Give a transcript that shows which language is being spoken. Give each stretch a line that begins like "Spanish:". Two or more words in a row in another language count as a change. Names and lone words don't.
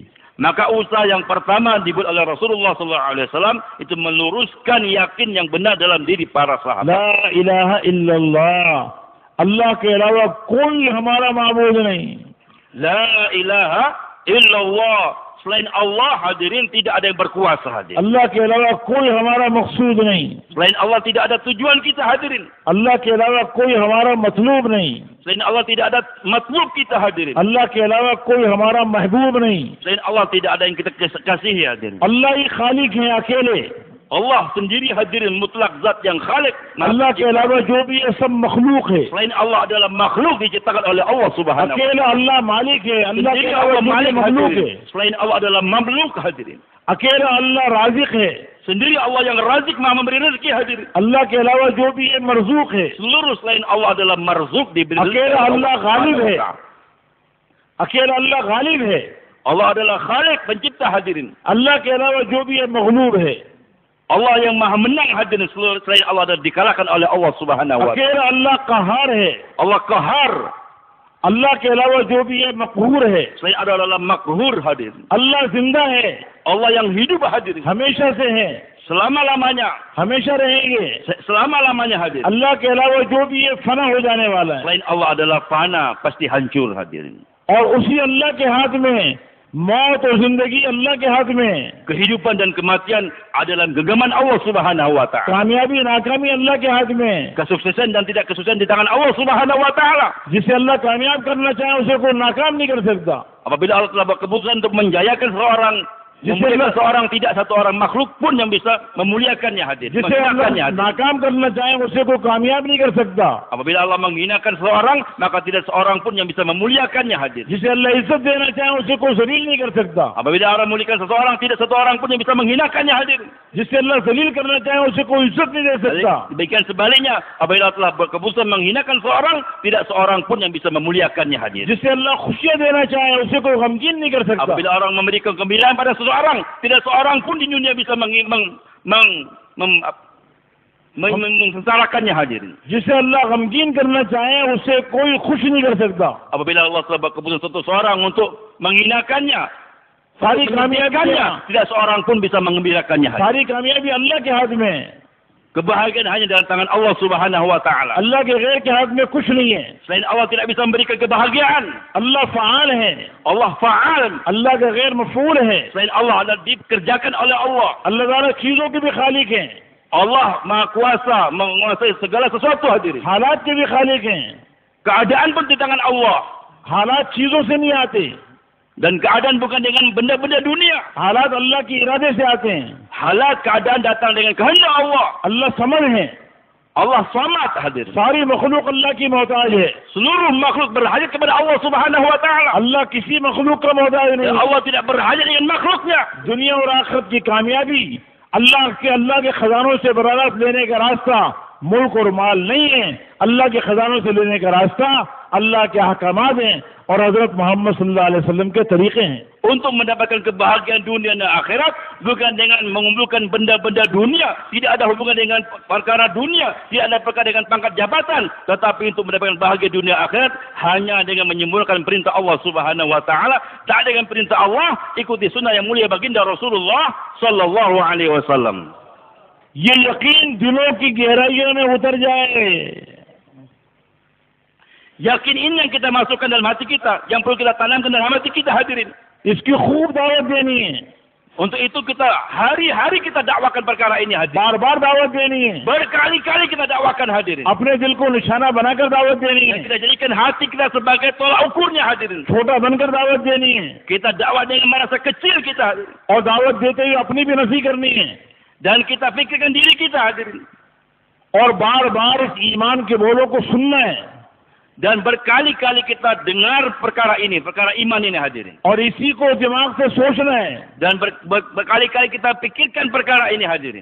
Indonesian: Maka usaha yang pertama dibuat oleh Rasulullah SAW itu meluruskan yakin yang benar dalam diri para sahabat.
Arabic: لا إله إلا الله,
Urdu: اللہ کے علاوہ کوئی ہمارا معبود نہیں.
Arabic: لا إله إلا الله,
Indonesian: selain Allah hadirin tidak ada yang berkuasa hadirin.
Urdu: اللہ کے علاوہ کوئی ہمارا مقصود نہیں.
Indonesian: Selain Allah tidak ada tujuan kita hadirin.
Urdu: اللہ کے علاوہ کوئی ہمارا مطلوب نہیں.
Indonesian: Selain Allah tidak ada matlub kita hadirin.
Urdu: اللہ کے علاوہ کوئی ہمارا محبوب نہیں.
Indonesian: Selain Allah tidak ada yang kita kasihi hadirin.
Urdu: اللہ ہی خالق ہے اکیلے.
Indonesian: Allah sendiri hadirin mutlak zat yang khalik.
Urdu: اللہ کے علاوہ جو بھی ہے سب مخلوق ہے.
Indonesian: Selain Allah adalah makhluk diciptakan oleh Allah
Arabic: سبحانه وتعالى.
Urdu: اکیلا اللہ مالک ہے۔ اللہ کے
Indonesian: Sendiri
Urdu: अलावा Allah جو بھی
Indonesian: malik
Urdu: मखलूक
Indonesian: hadirin.
Urdu: है।
Indonesian: Selain Allah adalah mamluk hadirin.
Urdu: اکیلا اللہ رازق ہے.
Indonesian: Sendiri Allah yang razik maha memberi rezeki hadirin.
Urdu: اللہ کے علاوہ جو بھی ہے مرزوق ہے.
Indonesian: Seluruh selain Allah adalah marzuk diberi rezeki.
Urdu: اکیلا اللہ غالب ہے۔ اکیلا اللہ غالب ہے.
Indonesian: Allah adalah khalik pencipta hadirin.
Urdu: اللہ کے علاوہ جو بھی ہے مغلوب ہے.
Indonesian: Allah yang maha menang hadirin, seluruh selain Allah adalah dikalahkan oleh Allah
Arabic: سبحانه وتعالى.
Urdu: اکیلا اللہ قہار ہے.
Indonesian: Allah qahar.
Urdu: اللہ کے علاوہ جو بھی ہے مقہور ہے.
Indonesian: Selain Allah adalah makhur hadirin.
Urdu: اللہ زندہ ہے,
Indonesian: Allah yang hidup hadirin.
Urdu: ہمیشہ سے ہے,
Indonesian: Selama-lamanya.
Urdu: ہمیشہ رہیں گے.
Indonesian: Selama-lamanya hadirin.
Urdu: اللہ کے علاوہ جو بھی ہے فنا ہو جانے والا ہے.
Indonesian: Selain Allah adalah fana, pasti hancur hadirin.
Urdu: اور اسی اللہ کے ہاتھ میں موت اور زندگی اللہ کے ہاتھ میں.
Indonesian: Kehidupan dan kematian adalah genggaman Allah
Arabic: سبحانه وتعالى.
Urdu: کامیابی ناکامی اللہ کے ہاتھ میں.
Indonesian: Kesuksesan dan tidak kesuksesan di tangan Allah
Arabic: سبحانه وتعالى.
Urdu: جسے اللہ کامیاب کرنا چاہے اسے کوئی ناکام نہیں کر سکتا.
Indonesian: Apabila Allah telah berkeputusan untuk menjayakan seorang, memuliakan seorang, tidak satu orang makhluk pun yang bisa memuliakannya hadirin.
Urdu: جسے اللہ
Indonesian: Menghinakannya hadirin.
Urdu: ناکام کرنا چاہے اسے کوئی کامیاب نہیں کر سکتا.
Indonesian: Apabila Allah menghinakan seorang, maka tidak seorang pun yang bisa memuliakannya hadirin.
Urdu: جسے اللہ عزت دینا چاہے اسے کوئی ذلیل نہیں کر سکتا.
Indonesian: Apabila Allah memuliakan seseorang, tidak satu orang pun yang bisa menghinakannya hadirin.
Urdu: جسے اللہ ذلیل کرنا چاہے اسے کوئی عزت نہیں دے سکتا.
Indonesian: Demikian sebaliknya, apabila Allah telah berkeputusan menghinakan seorang, tidak seorang pun yang bisa memuliakannya hadirin.
Urdu: جسے اللہ خوشیاں دینا چاہے اسے کوئی غمگین نہیں کر سکتا.
Indonesian: Apabila orang memberikan kegembiraan pada seseorang, tidak seorang pun di dunia bisa mengsarakannya hadirin.
Urdu: جسے اللہ غمگین کرنا چاہے اسے کوئی خوش نہیں کر سکتا.
Indonesian: Apabila Allah telah berkeputusan satu seorang untuk menghinakannya,
Urdu: ساری کامیابیاں
Indonesian: tidak seorang pun bisa mengembirakannya hadirin.
Urdu: ساری کامیابی اللہ کے ہاتھ میں.
Indonesian: Kebahagiaan hanya dalam tangan Allah
Arabic: سبحانه وتعالى.
Urdu: اللہ کے غیر کے ہاتھ میں کچھ نہیں ہے.
Indonesian: Selain Allah tidak bisa memberikan kebahagiaan.
Urdu: اللہ فعال ہے.
Indonesian: Allah fa'al.
Urdu: اللہ کا غیر مفعول ہے.
Indonesian: Selain Allah adalah dikerjakan oleh Allah.
Urdu: اللہ تعالیٰ چیزوں کے بھی خالق ہیں,
Indonesian: Allah Maha Kuasa menguasai segala sesuatu hadirin.
Urdu: حالات کے بھی خالق ہیں.
Indonesian: Keadaan pun di tangan Allah.
Urdu: حالات چیزوں سے نہیں آتے,
Indonesian: Dan keadaan bukan dengan benda-benda dunia.
Urdu: حالات اللہ کی ارادے سے آتے ہیں.
Indonesian: Halat keadaan datang dengan kehendak Allah.
Urdu: اللہ سمجھ ہے.
Indonesian: Allah samad hadirin.
Urdu: ساری مخلوق اللہ کی محتاج ہے.
Indonesian: Seluruh makhluk berhajat kepada Allah
Arabic: سبحانه وتعالى.
Urdu: اللہ کسی مخلوق کا محتاج
Indonesian: Dan
Urdu: नहीं।
Indonesian: Allah tidak berhajat dengan makhluknya.
Urdu: دنیا اور آخرت کی کامیابی اللہ کے خزانوں سے برات لینے کا راستہ ملک اور مال نہیں ہے. اللہ کے خزانوں سے لینے کا راستہ اللہ کے احکامات ہیں اور حضرت محمد
Arabic: صلى الله عليه وسلم
Urdu: کے طریقے ہیں.
Indonesian: Untuk mendapatkan kebahagiaan dunia dan akhirat bukan dengan mengumpulkan benda-benda dunia, tidak ada hubungan dengan perkara dunia, tidak ada perkara dengan pangkat jabatan, tetapi untuk mendapatkan bahagia dunia akhirat hanya dengan menyempurnakan perintah Allah
Arabic: سبحانه وتعالى,
Indonesian: tak dengan perintah Allah, ikuti sunnah yang mulia baginda Rasulullah
Arabic: صلى الله عليه وسلم.
Urdu: یہ یقین دلوں کی گہرائیوں میں اتر جائے.
Indonesian: Yakin ini yang kita masukkan dalam hati kita, yang perlu kita tanamkan dalam hati kita hadirin.
Urdu: اس کی خوب دعوت دینی ہے,
Indonesian: Untuk itu kita hari-hari kita dakwakan perkara ini hadirin.
Urdu: بار بار دعوت دینی ہے,
Indonesian: Berkali-kali kita dakwakan hadirin.
Urdu: اپنے دل کو نشانہ بنا کر دعوت دینی
Indonesian: Dan
Urdu: है,
Indonesian: kita jadikan hati kita sebagai tolak ukurnya hadirin.
Urdu: چھوٹا بن کر دعوت دینی ہے
Indonesian: Kita dakwah dengan merasa kecil kita hadirin.
Urdu: اور دعوت دیتے ہی اپنی بھی نفی کرنی ہے
Indonesian: Dan kita fikirkan diri kita hadirin.
Urdu: اور بار بار اس ایمان کے بولوں کو سننا ہے.
Indonesian: Dan berkali-kali kita dengar perkara ini, perkara iman ini hadirin.
Urdu: اور اسی کو دماغ سے سوچنا ہے
Indonesian: Dan berkali-kali kita pikirkan perkara ini hadirin.